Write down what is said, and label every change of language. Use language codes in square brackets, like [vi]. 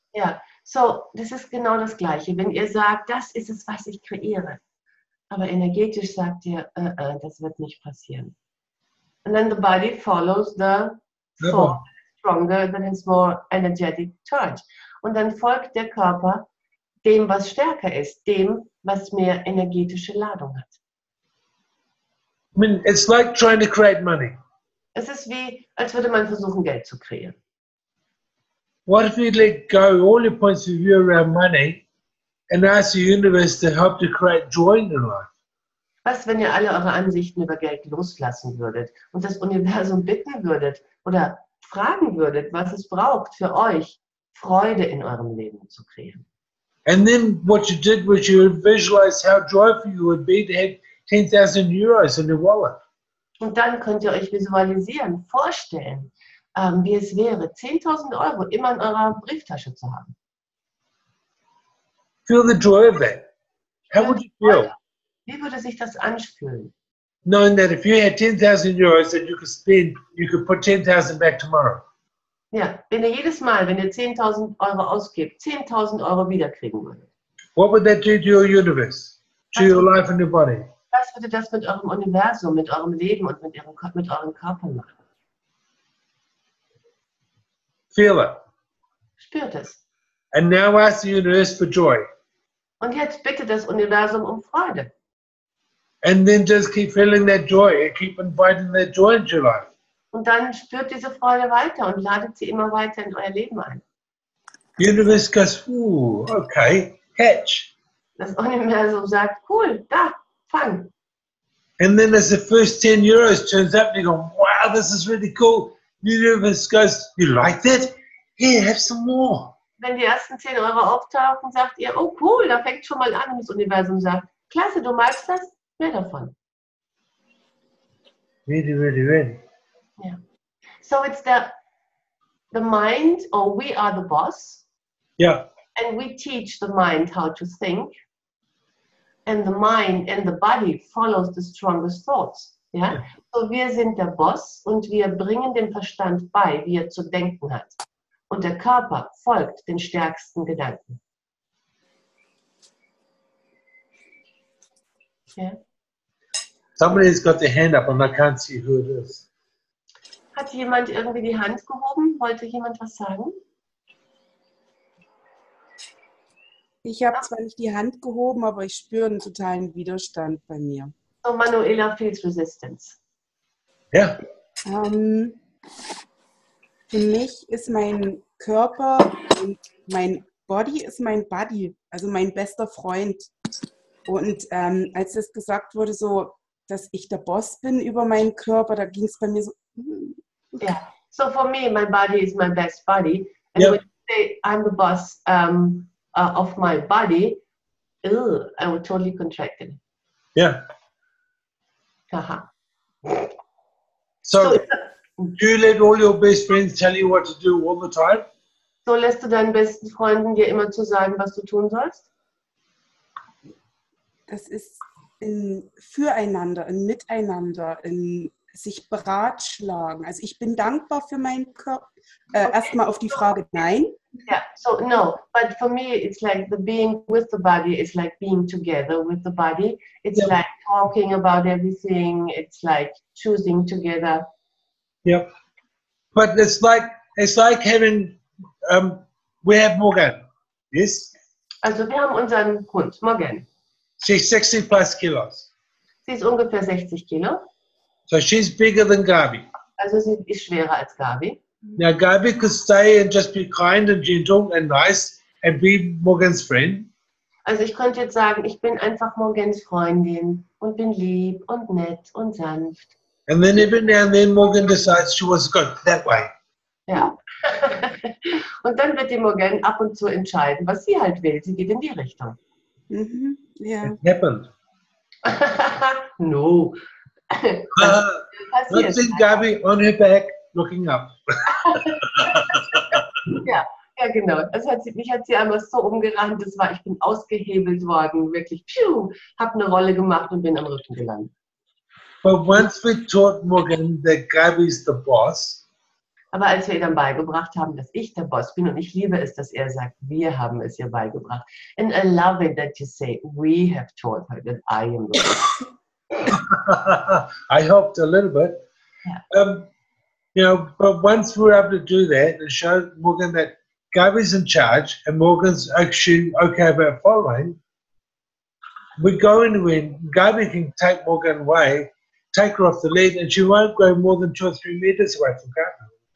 [de] Ja, so, das ist genau das Gleiche. Wenn ihr sagt, das ist es, was ich kreiere, aber energetisch sagt ihr, das wird nicht passieren. [en] And then the body follows the thought stronger, that has more energetic charge. [de] Und dann folgt der Körper dem, was stärker ist, dem, was mehr energetische Ladung hat. [en] I mean, it's like trying to create money. [de] Es ist wie, als würde man versuchen, Geld zu kreieren. [en] What if you let go all your points of view around money and ask the universe to help to create joy in your life? [de] Was, wenn ihr alle eure Ansichten über Geld loslassen würdet und das Universum bitten würdet oder fragen würdet, was es braucht für euch, Freude in eurem Leben zu kreieren? [en] And then what you did was you visualized how joyful you would be to have 10,000 euros in your wallet. [de] Und dann könnt ihr euch visualisieren, vorstellen, wie es wäre, 10.000 Euro immer in eurer Brieftasche zu haben. [en] Feel the joy of that. How would you feel? [de] Wie würde sich das anfühlen? [en] Knowing that if you had 10,000 euros that you could spend, you could put 10,000 back tomorrow. [de] Ja, wenn ihr jedes Mal, wenn ihr 10.000 Euro ausgebt, 10.000 Euro wiederkriegen würdet. [en] What would that do to your universe, to your life and your body? [de] Was würde das mit eurem Universum, mit eurem Leben und mit eurem Körper machen? [en] Feel it. [de] Spürt es. [en] And now ask the universe for joy. [de] Und jetzt bitte das Universum um Freude. [en] And then just keep feeling that joy and keep inviting that joy into your life. [de] Und dann spürt diese Freude weiter und ladet sie immer weiter in euer Leben ein. [en] Universe goes, ooh, okay, catch. [de] Das Universum sagt, cool, da, fang. [en] And then as the first 10 euros turns up, you go, wow, this is really cool. Universe goes, you like that? Here, have some more. [de] Wenn die ersten 10 Euro auftauchen, sagt ihr, oh cool, da fängt schon mal an. Und das Universum sagt, klasse, du magst das? Mehr davon. [en] Really, really, really. Yeah. So it's the mind, or we are the boss. Yeah. And we teach the mind how to think. And the mind and the body follows the strongest thoughts. [de] Ja? So wir sind der Boss und wir bringen dem Verstand bei, wie er zu denken hat. Und der Körper folgt den stärksten Gedanken. Ja? [en] Somebody's got their hand up and I can't see who it is. [de] Hat jemand irgendwie die Hand gehoben? Wollte jemand was sagen? Ich habe zwar nicht die Hand gehoben, aber ich spüre einen totalen Widerstand bei mir. [en] So, Manuela feels resistance. Yeah. [de] Für mich ist mein Körper und mein Body ist mein Buddy, also mein bester Freund. Und als es gesagt wurde, so, dass ich der Boss bin über meinen Körper, da ging es bei mir so. [en] Yeah. So for me, my body is my best buddy. And Yep. when you say I'm the boss of my body, I would totally contract it. Yeah. Haha. So, do you let all your best friends tell you what to do all the time? [de] So lässt du deinen besten Freunden dir immer zu sagen, was du tun sollst? Das ist ein Füreinander, ein Miteinander, ein sich beratschlagen. Also ich bin dankbar für meinen Körper. Erstmal auf die Frage, nein. [en] Yeah, so no, but for me it's like the being with the body is like being together with the body. It's Yeah. like talking about everything. It's like choosing together. Yep. But it's like having, we have Morgan, yes? [de] Also wir haben unseren Hund, Morgan. [en] She's 60 plus kilos. [de] Sie ist ungefähr 60 Kilo. [en] So she's bigger than Gabi. [de] Also sie ist schwerer als Gabi. [en] Now Gabi could stay and just be kind and gentle and nice and be Morgan's friend. [de] Also ich könnte jetzt sagen, ich bin einfach Morgans Freundin und bin lieb und nett und sanft. [en] And then every now and then Morgan decides she wants to go that way. [de] Ja. Und dann wird die Morgan ab und zu entscheiden, was sie halt will. Sie geht in die Richtung. Mhm. Ja. [en] It happened. No. I've [de] Passiert. [en] seen Gabi on her back looking up. [de] Ja, genau. Mich hat sie einmal so umgerannt, ich bin ausgehebelt worden, wirklich, habe eine Rolle gemacht und bin am Rücken gelandet. [en] But once we taught Morgan that Gabi's the boss, [de] Aber als wir ihr dann beigebracht haben, dass ich der Boss bin, und ich liebe es, dass er sagt, wir haben es ihr beigebracht. [en] And I love it that you say, we have taught her that I am the boss. I helped a little bit. Yeah. But once we were able to do that and show Morgan that Gabi's in charge and Morgan's actually okay about following, we go in when Gabi can take Morgan away, take her off the lead, and she won't go more than 2 or 3 meters away from Gabi.